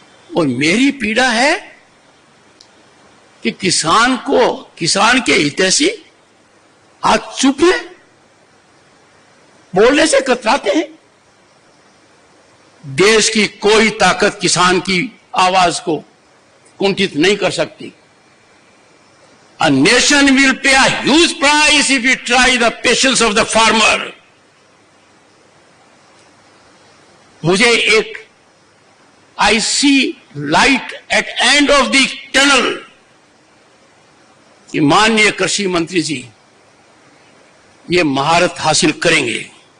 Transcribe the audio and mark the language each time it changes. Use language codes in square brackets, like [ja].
[hi] और मेरी पीड़ा है कि किसान के हितैषी आज चुप है, बोलने से कतराते हैं। देश की कोई ताकत किसान की आवाज को कुंठित नहीं कर सकती। [en] A nation will pay a huge price if we try the patience of the farmer. [hi] मुझे एक [en] I see light at end of the tunnel [hi] कि माननीय कृषि मंत्री जी ये महारत हासिल करेंगे।